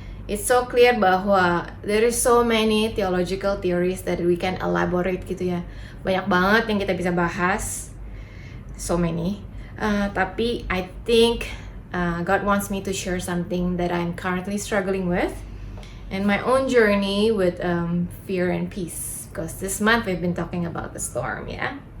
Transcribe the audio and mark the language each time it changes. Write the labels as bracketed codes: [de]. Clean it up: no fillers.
[en] It's so clear bahwa there is so many theological theories that we can elaborate gitu ya. [id] Banyak banget yang kita bisa bahas. [en] So many. [id] Tapi [en] I think God wants me to share something that I'm currently struggling with. And my own journey with fear and peace. Because this month we've been talking about the storm, ya.